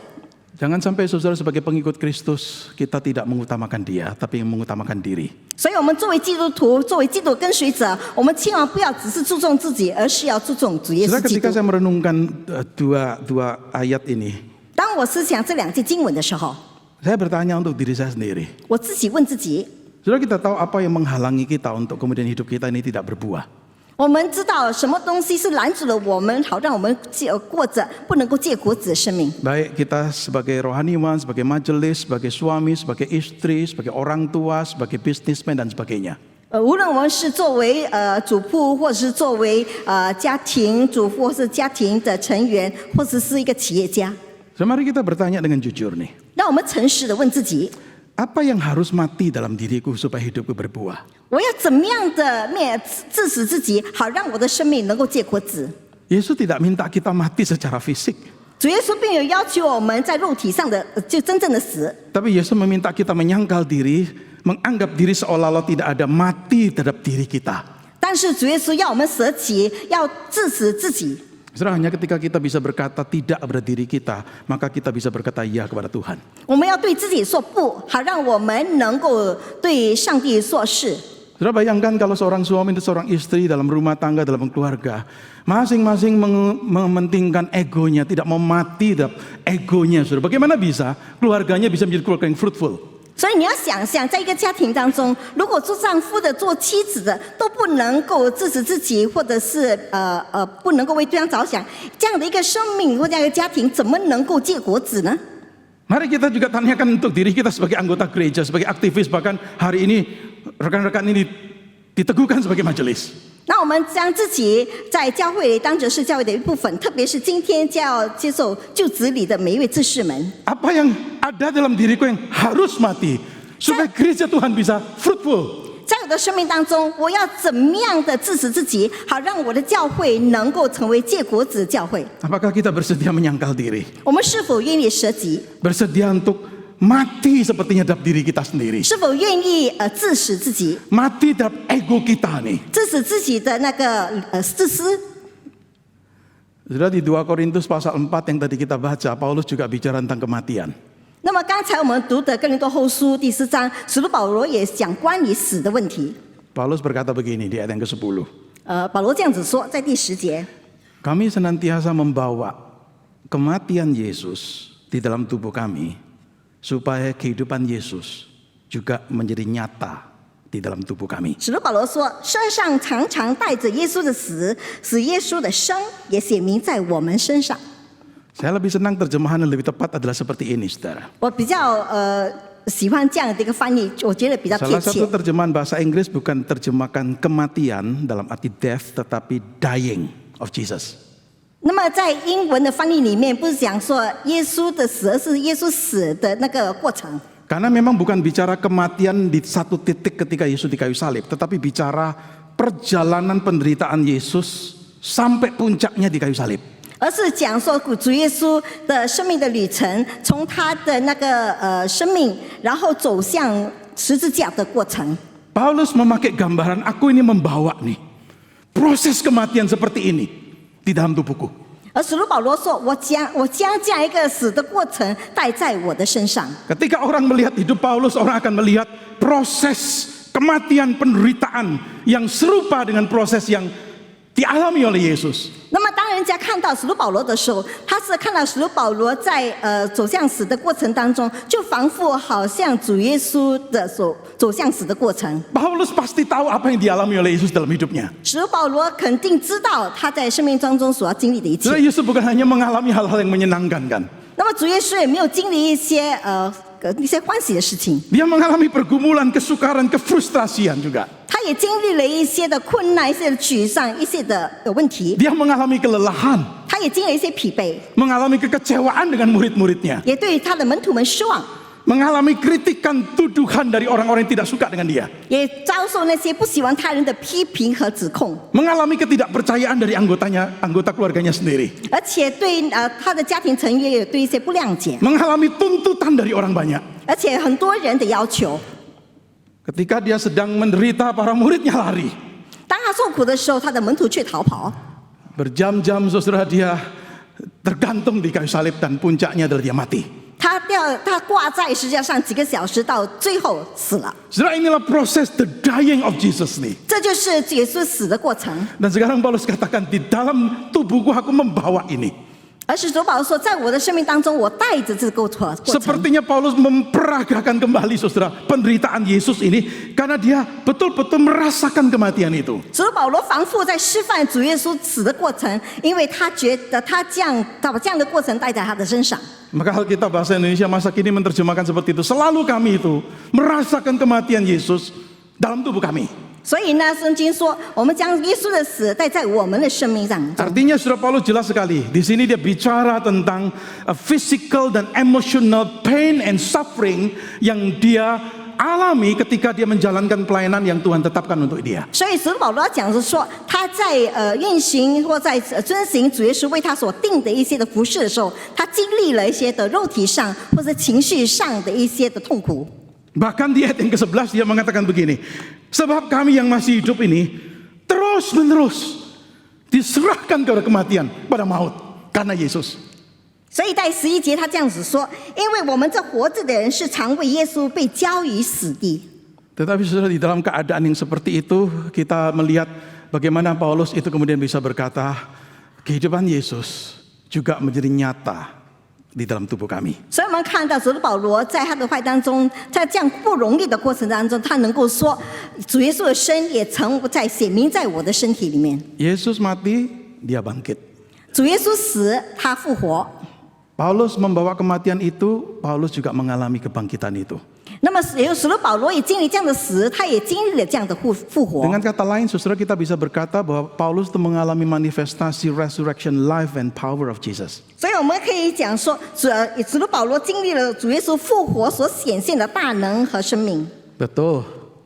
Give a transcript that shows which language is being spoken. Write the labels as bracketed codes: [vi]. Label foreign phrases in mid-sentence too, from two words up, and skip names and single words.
[id] Jangan sampai saudara sebagai pengikut Kristus kita tidak mengutamakan dia, tapi mengutamakan diri. [zh] 所以我们作为基督徒，作为基督跟随者，我们千万不要只是注重自己，而是要注重主耶稣 [id] Saudara, [zh] 基督 [id] ketika。saya merenungkan dua ayat ini, [zh] 当我思想这两节经文的时候， [id] saya bertanya untuk diri saya sendiri. [zh] 我自己问自己： [id] Saudara, kita tahu apa yang menghalangi kita untuk kemudian hidup kita ini tidak berbuah. [zh] 我们知道什么东西是拦阻了我们，好让我们过着不能够结果子的生命。 [id] Baik kita sebagai rohaniwan, sebagai majelis, sebagai suami, sebagai istri, sebagai orang tua, sebagai bisnismen dan sebagainya. [zh] 无论我们是作为主妇，或者是作为家庭主妇，或是家庭的成员，或者是一个企业家， [id] Mari kita bertanya dengan jujur nih. [zh] 让我们诚实的问自己： [id] Apa yang harus mati dalam diriku supaya hidupku berbuah? [zh] 我要怎么样的致死自己，好让我的生命能够结果子？ [id] Yesus tidak minta kita mati secara fisik. [zh] 主耶稣并有要求我们在肉体上的就真正的死， [id] Tapi Yesus meminta kita menyangkal diri, menganggap diri seolah-olah tidak ada mati terhadap diri kita. [zh] 但是主耶稣要我们舍己，要致死自己。 [id] Saudara, hanya ketika kita bisa berkata tidak pada diri kita, maka kita bisa berkata ya kepada Tuhan. [zh] 我们要对自己说不，好让我们能够对上帝说是。 [id] Saudara, bayangkan kalau seorang suami dan seorang istri dalam rumah tangga, dalam keluarga, masing-masing mementingkan egonya, tidak mau mati terhadap egonya. Saudara, bagaimana bisa keluarganya bisa menjadi keluarga yang fruitful? [zh] 所以你要想象，在一个家庭当中，如果做丈夫的、做妻子的都不能够制止自己，或者是不能够为对方着想，这样的一个生命或这样一个家庭，怎么能够结果子呢？ [id] Mari kita juga tanyakan untuk diri kita sebagai anggota gereja, sebagai aktivis, bahkan hari ini rekan-rekan ini diteguhkan sebagai majelis. [zh] 那我们将自己在教会里当成是教会的一部分，特别是今天将要接受就职礼的每一位执事们。 [id] Apa yang ada dalam diriku yang harus mati supaya gereja Tuhan bisa fruitful? [zh] 在的生命当中，我要怎么样的致死自己，好让我的教会能够成为结果子教会？ [id] Apakah kita bersedia menyangkal diri? [zh] 我们是否愿意舍己？ [id] Bersedia untuk mati sepertinya dalam diri kita sendiri. [zh] 是否愿意致死自己？ [id] Mati dalam ego kita nih. [zh] 致死自己的那个自私？ [id] Sudah di 2 Korintus pasal 4 yang tadi kita baca, Paulus juga bicara tentang kematian. [zh] 那么刚才我们读的哥林多后书第4章，使徒保罗也讲关于死的问题。 [id] Paulus berkata begini di ayat yang ke-10. [zh] 保罗这样子说，在第10节， [id] Kami senantiasa membawa kematian Yesus di dalam tubuh kami, supaya kehidupan Yesus juga menjadi nyata di dalam tubuh kami. [zh] 使徒保罗说，身上常常带着耶稣的死，使耶稣的生也显明在我们身上。 [id] Saya lebih senang terjemahan yang lebih tepat adalah seperti ini, saudara. [zh] 我比较喜欢这样的一个翻译，我觉得比较贴 [id] Salah [zh] 切 [id] satu。terjemahan bahasa Inggris bukan terjemahkan kematian dalam arti death, tetapi [en] dying of Jesus. [zh] 那么在英文的翻译里面，不是讲说耶稣的死，而是耶稣死的那个过程。 [id] Karena memang bukan bicara kematian di satu titik ketika Yesus di kayu salib, tetapi bicara perjalanan penderitaan Yesus sampai puncaknya di kayu salib. [zh] 而是讲说主耶稣的生命的旅程，从他的那个生命，然后走向十字架的过程。 [id] Paulus memakai gambaran, aku ini membawa nih proses kematian seperti ini di dalam tubuhku. [zh] 而使徒保罗说：“我将这样一个死的过程带在我的身上。” [id] Ketika orang melihat hidup Paulus, orang akan melihat proses kematian penderitaan yang serupa dengan proses yang dialami oleh Yesus. [zh] 那么，当人家看到使徒保罗的时候，他是看到使徒保罗在走向死的过程当中，就仿佛好像主耶稣的走向死的过程。 [id] Paulus pasti tahu apa yang dialami oleh Yesus dalam hidupnya. [zh] 使徒保罗肯定知道他在生命当中所要经历的一切。 [id] Jadi Yesus bukan hanya mengalami hal-hal yang menyenangkan kan. [zh] 那么主耶稣也没有经历一些欢喜的事情， [id] Dia mengalami pergumulan, kesukaran, kefrustrasian juga. [zh] 他也经历了一些的困难、一些的沮丧、一些的问题， [id] Dia mengalami kelelahan, [zh] 他也经历了一些疲惫， [id] mengalami kekecewaan dengan murid-muridnya, [zh] 也对他的门徒们失望， [id] mengalami kritikan, tuduhan dari orang-orang yang tidak suka dengan dia, [zh] 也遭受那些不喜欢他人的批评和指控， [id] mengalami ketidakpercayaan dari anggota keluarganya sendiri, [zh] 而且对他的家庭成员也对一些不谅解， [id] mengalami tuntutan dari orang banyak. [zh] 而且很多人的要求。 [id] Ketika dia sedang menderita, para muridnya lari. [zh] 当他受苦的时候，他的门徒却逃跑。 [id] Berjam-jam saudara dia tergantung di kayu salib dan puncaknya adalah dia mati. [zh] 他挂在十字架上几个小时，到最后死了。 [id] Saudara, inilah proses [en] the dying of Jesus [id] nih. [zh] 这就是耶稣死的过程。 [id] Dan sekarang Paulus katakan di dalam tubuhku aku membawa ini. [zh] 而使徒保罗说，在我的生命当中，我带着这个过程。 [id] Sepertinya Paulus memperagakan kembali saudara penderitaan Yesus ini karena dia betul-betul merasakan kematian itu. [zh] 使徒保罗反复在示范主耶稣死的过程，因为他觉得他把这样的过程带在他的身上。 [id] Maka Alkitab bahasa Indonesia masa kini menerjemahkan seperti itu. Selalu kami itu merasakan kematian Yesus dalam tubuh kami. [zh] 所以呢，圣经说，我们将耶稣的死带在我们的生命上。 [id] Artinya saudara Paulus jelas sekali. Di sini dia bicara tentang physical dan [en] emotional pain and suffering [id] yang dia alami ketika dia menjalankan pelayanan yang Tuhan tetapkan untuk dia. [zh] 所以使徒保罗讲是说，他在运行或在遵行主耶稣为他所定的一些的服事的时候，他经历了一些的肉体上或者情绪上的一些的痛苦。 [id] Bahkan di ayat yang ke-11 dia mengatakan begini. Sebab kami yang masih hidup ini terus-menerus diserahkan kepada kematian, pada maut karena Yesus. [zh] 所以在11节他这样子说，因为我们这活着的人是常为耶稣被交于死地。 [id] Tetapi saudara, di dalam keadaan yang seperti itu kita melihat bagaimana Paulus itu kemudian bisa berkata kehidupan Yesus juga menjadi nyata di dalam tubuh kami. [zh] 所以我们看到使徒保罗在他的话当中，在这样不容易的过程当中，他能够说主耶稣的生也曾在显明在我的身体里面。 [id] Yesus mati, dia bangkit. [zh] 主耶稣死，他复活。 [id] Paulus membawa kematian itu, Paulus juga mengalami kebangkitan itu. [zh] 那么使徒保罗也经历这样的死，他也经历了这样的复活。 [id] Dengan kata lain, saudara, kita bisa berkata bahwa Paulus itu mengalami manifestasi [en] resurrection life and power of Jesus. [zh] 所以我们可以讲说，使徒保罗经历了主耶稣复活所显现的大能和生命。 [id] Betul.